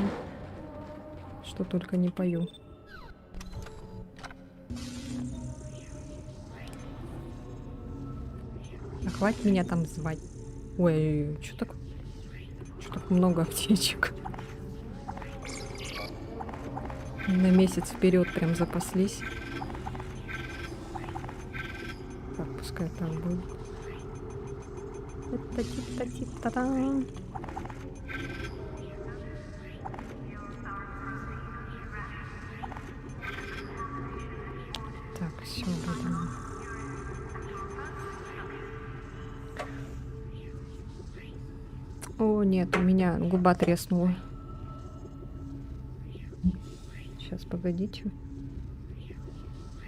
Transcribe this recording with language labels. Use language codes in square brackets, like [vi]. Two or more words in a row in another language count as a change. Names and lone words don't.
[ru] Что только не пою. А хватит меня там звать. Ой, что так много аптечек. На месяц вперед прям запаслись. Так, пускай там будет. Та-та-ти-та-ти-та-та. Так, все, будем. О, нет, у меня губа треснула. Сейчас, погодите.